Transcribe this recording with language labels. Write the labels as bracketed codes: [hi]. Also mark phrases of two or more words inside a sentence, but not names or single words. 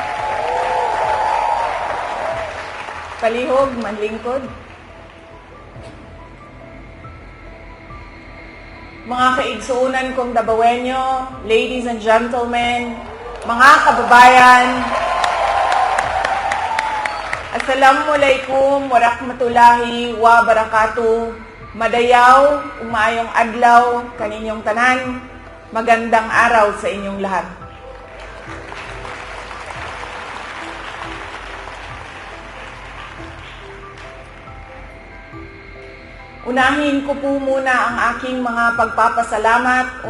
[ceb] Palihog, manlingkod. Mga kaigsuunan kong Dabawenyo, [en] ladies and gentlemen, [tl] mga kababayan, [ar] السلام عليكم ورحمة الله وبركاته. [ceb] Madayaw, umayong adlaw kaninyong tanan. [tl] Magandang araw sa inyong lahat. Unahin ko po muna ang aking mga pagpapasalamat.